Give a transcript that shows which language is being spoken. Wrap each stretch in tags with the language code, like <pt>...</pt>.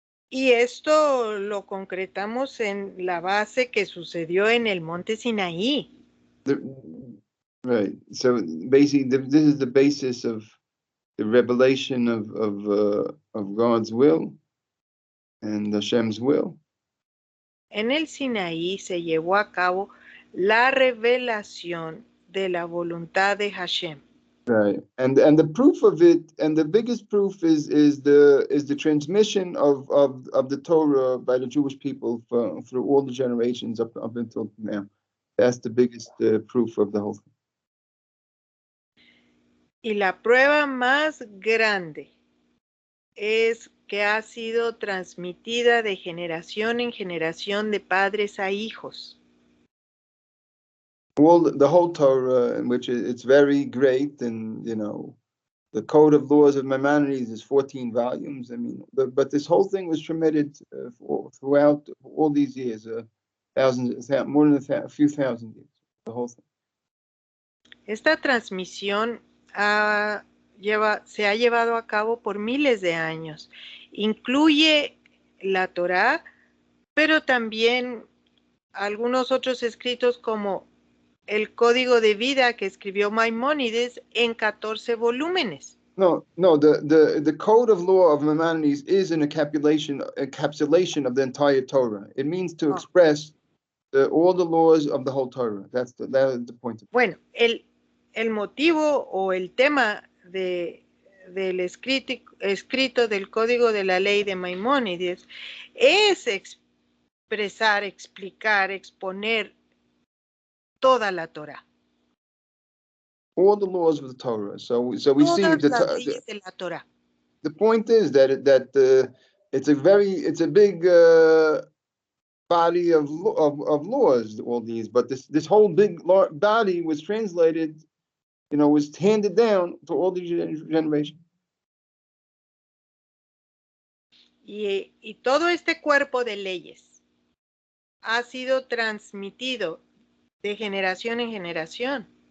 <es>y esto lo concretamos en la base que sucedió en el monte Sinaí.</es> <en>Right. So basically, this is the basis of the revelation of God's will and Hashem's will.</en> <es>En el Sinaí se llevó a cabo la revelación de la voluntad de Hashem.</es> <en>Right, and the proof of it, and the biggest proof is the transmission of the Torah by the Jewish people through all the generations up until now. That's the biggest proof of the whole thing.</en> <es>Y la prueba más grande es que ha sido transmitida de generación en generación de padres a hijos.</es> <en>The whole Torah, in which it's very great, and the Code of Laws of Maimonides is 14 volumes. I mean, but this whole thing was transmitted throughout all these years, more than a few thousand years. The whole thing.</en> <es>Esta transmisión se ha llevado a cabo por miles de años. Incluye la Torá, pero también algunos otros escritos como el Código de Vida que escribió Maimónides en 14 volúmenes.</es> <en>No, the Code of Law of Maimonides is an encapsulation of the entire Torah. It means to express all the laws of the whole Torah. That's the point.</en> <es>Bueno, el motivo o el tema del escrito del Código de la Ley de Maimónides es expresar, explicar, exponer toda la Torah.</es> <en>All the laws of the Torah. So we see</en> <es>de la Torah.</es> <en>The point is that it's a big body of laws, all these, but this whole big body was translated, was handed down to all these generations.</en> <es>Y todo este cuerpo de leyes ha sido transmitido de generación en generación.</es>